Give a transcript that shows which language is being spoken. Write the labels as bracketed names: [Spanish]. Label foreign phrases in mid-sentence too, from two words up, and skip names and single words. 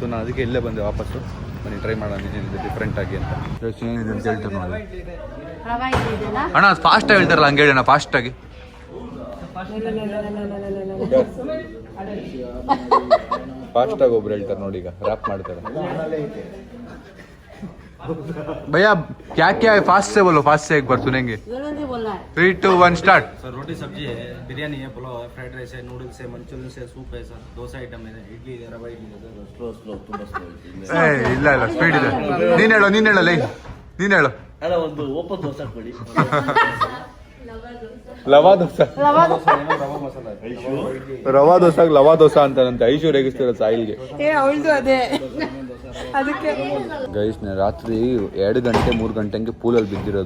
[Kannada] ನಾನು ಅದಕ್ಕೆ ಇಲ್ಲೇ ಬಂದೆ ವಾಪಸ್ಸು. ಬನ್ನಿ ಟ್ರೈ ಮಾಡೋಣ ಏನಿದೆ ಡಿಫ್ರೆಂಟ್ ಆಗಿ ಅಂತ. ಏನಿದೆ ಅಂತ ಹೇಳ್ತಾರೆ ನೋಡಿ ಅಣ್ಣ. ಫಾಸ್ಟಾಗಿ ಹೇಳ್ತಾರಲ್ಲ ಹಂಗೆ ಹೇಳೋಣ ಫಾಸ್ಟಾಗಿ. ಫಾಸ್ಟಾಗಿ ಒಬ್ರು ಹೇಳ್ತಾರೆ ನೋಡಿ. ಈಗ ರ್ಯಾಪ್ ಮಾಡ್ತಾರೆ. [Hindi] भैया क्या क्या है? फास्ट से बोलो, फास्ट से एक बार सुनेंगे. 3, 2, 1 स्टार्ट. सर रोटी सब्जी है, बिरयानी है, पुलाव है, [English] fried rice [Hindi] है, नूडल्स है, मंचूरियन है, सूप है सर, डोसा आइटम है, इडली है, रवा इडली है सर. [Kannada] ಏ ಇಲ್ಲ ಸ್ಪೀಡ್ ಇದೆ. ನೀನ್ ಹೇಳೋ ಲೈ. ನೀನ್ ಹೇಳು. ಅಲ್ಲ, ಒಂದು ಓಪನ್ ದೋಸೆ ಕೊಡಿ. ಲವಾ ದೋಸೆ. ರವಾ ದೋಸಾಗ ಲವಾ ದೋಸಾ ಅಂತಾನಂತೆ. ಐಶು ರೇಗಿಸ್ತಿರೋ ಸಾಯಿಲ್ಗೆ. ಗೈಸ್, ರಾತ್ರಿ 2 ಗಂಟೆ 3 ಗಂಟೆಗೆ ಪೂಲಲ್ಲಿ ಬಿದ್ದಿರೋದು.